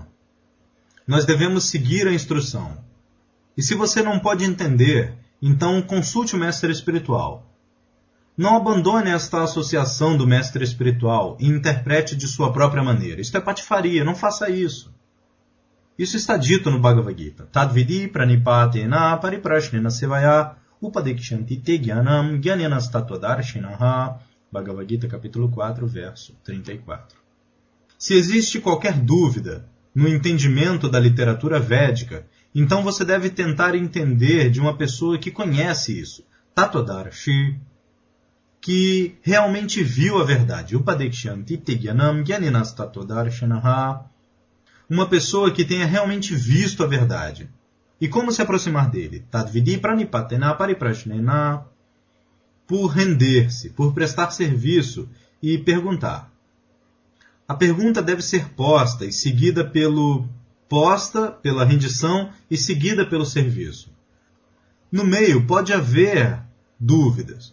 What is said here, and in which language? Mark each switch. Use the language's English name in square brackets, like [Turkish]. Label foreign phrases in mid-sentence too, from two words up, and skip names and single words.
[Portuguese] Nós devemos seguir a instrução. E se você não pode entender, então consulte o mestre espiritual. Não abandone esta associação do mestre espiritual e interprete de sua própria maneira. Isto é patifaria, não faça isso. Isso está dito no Bhagavad Gita. [Sanskrit] तद्विद्धि प्रणिपातेन परिप्रश्नेन सेवया उपदेक्ष्यन्ति ते ज्ञानं ज्ञानिनः तत्त्वदर्शिनः. [Portuguese] Bhagavad Gita, capítulo 4, verso 34. Se existe qualquer dúvida no entendimento da literatura védica, então você deve tentar entender de uma pessoa que conhece isso. Tatvadarshi, que realmente viu a verdade. [Sanskrit] उपदेक्ष्यन्ति ते ज्ञानं ज्ञानिनः तत्त्वदर्शिनः. [Portuguese] Uma pessoa que tenha realmente visto a verdade. E como se aproximar dele? [Sanskrit] तद्विद्धि प्रणिपातेन परिप्रश्नेन. [Portuguese] Por render-se, por prestar serviço e perguntar. A pergunta deve ser posta e seguida pela rendição e seguida pelo serviço. No meio pode haver dúvidas.